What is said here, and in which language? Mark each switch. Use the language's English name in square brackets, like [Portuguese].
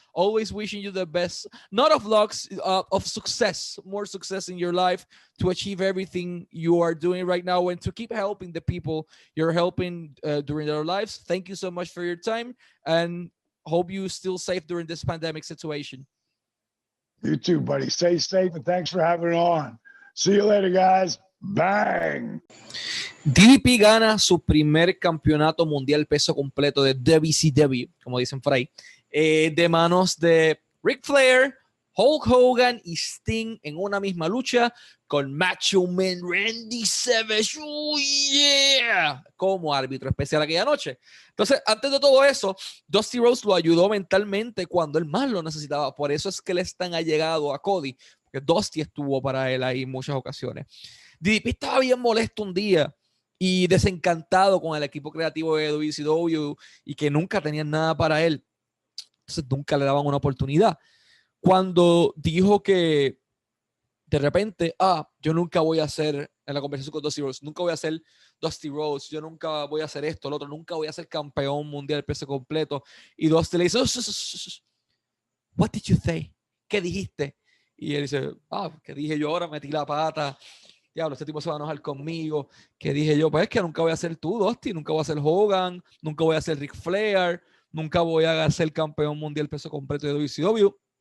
[English] Always wishing you the best, not of luck, of success, more success in your life to achieve everything you are doing right now and to keep helping the people you're helping during their lives. Thank you so much for your time and hope you're still safe during this pandemic situation. You too, buddy. Stay safe and thanks for having it on. See you later, guys. Bang. [Spanish] DDP gana su primer campeonato mundial peso completo de WCW, como dicen por ahí, de manos de Ric Flair, Hulk Hogan y Sting en una misma lucha con Macho Man Randy Savage, oh yeah, como árbitro especial aquella noche. Entonces, antes de todo eso, Dusty Rhodes lo ayudó mentalmente cuando él más lo necesitaba. Por eso es que él es tan allegado a Cody, porque Dusty estuvo para él ahí en muchas ocasiones. DDP estaba bien molesto un día y desencantado con el equipo creativo de WCW y que nunca tenían nada para él. Entonces nunca le daban una oportunidad. Cuando dijo que de repente, yo nunca voy a hacer, en la conversación con Dusty Rhodes, nunca voy a ser Dusty Rhodes, yo nunca voy a hacer esto, lo otro, nunca voy a ser campeón mundial peso completo. Y Dusty le dice, what did you say? ¿Qué dijiste? Y él dice, ¿qué dije yo ahora? Metí la pata. Diablo, este tipo se va a enojar conmigo. Que dije yo, pues es que nunca voy a ser tú, Dusty, nunca voy a ser Hogan, nunca voy a ser Ric Flair, nunca voy a ser campeón mundial peso completo de WCW.